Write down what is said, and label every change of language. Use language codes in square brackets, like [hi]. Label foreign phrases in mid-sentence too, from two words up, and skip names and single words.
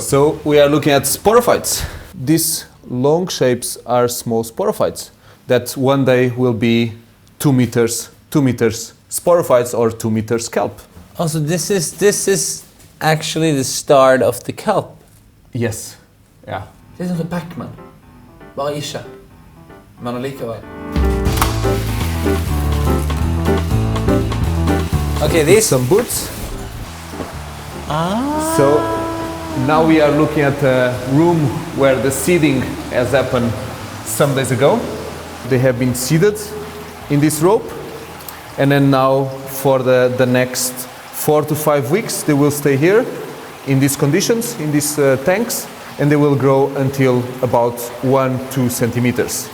[en] So we are looking at sporophytes. These long shapes are small sporophytes that one day will be 2 meters sporophytes or 2 meters kelp. Also, this is actually the start of the kelp. Yes. Yeah. [no] Det er sånn Pac-Man. Bare ikke. Men allikevel. [en] Okay, these. Some boots. So now we are looking at a room where the seeding has happened some days ago. They have been seeded in this rope, and then now for the next 4 to 5 weeks they will stay here in these conditions, in these tanks, and they will grow until about 1-2 centimeters.